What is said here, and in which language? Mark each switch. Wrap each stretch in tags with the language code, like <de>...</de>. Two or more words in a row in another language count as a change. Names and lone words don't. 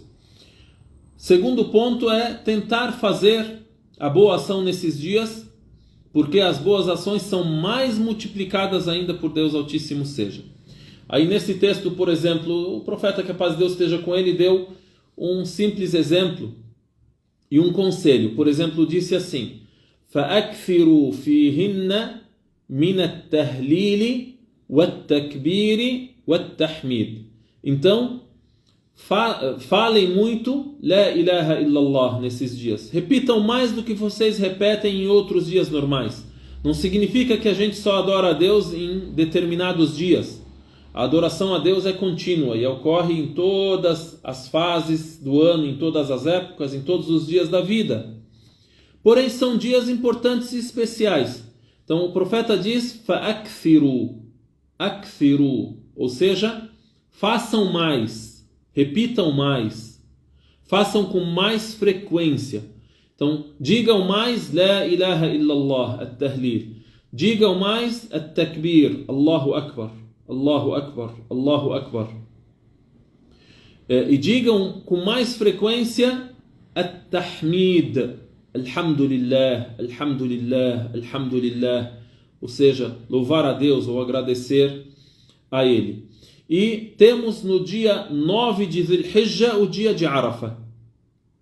<pt>Segundo ponto é tentar fazer a boa ação nesses dias, porque as boas ações são mais multiplicadas ainda por Deus Altíssimo seja. Aí nesse texto, por exemplo, o profeta, que a paz de Deus esteja com ele, deu um simples exemplo e um conselho. Por exemplo, disse assim:</pt> <ar>فَأَكْثِرُوا فِيهِنَّ مِنَ التَّهْلِيلِ وَالتَّكْبِيرِ وَالتَّحْمِيدِ.</ar> <pt>Então, falem muito</pt> <ar>لا إله إلا الله</ar> <pt>nesses dias. Repitam mais do que vocês repetem em outros dias normais. Não significa que a gente só adora a Deus em determinados dias. A adoração a Deus é contínua e ocorre em todas as fases do ano, em todas as épocas, em todos os dias da vida. Porém, são dias importantes e especiais. Então, o profeta diz, فَأَكْثِرُوا, ou seja, façam mais, repitam mais, façam com mais frequência. Então, digam mais</pt> <ar>لا إله إلا الله، التهليل.</ar> <pt>Digam mais</pt> <ar>التكبير، الله أكبر. الله أكبر، الله أكبر.</ar> <pt>E digam com mais frequência</pt> <ar>التحميد، الحمد لله، الحمد لله، الحمد لله.</ar> <pt>Ou seja, louvar a Deus ou agradecer a Ele. E temos no dia 9 de Dhil Hijjah o dia de Arafah.</pt>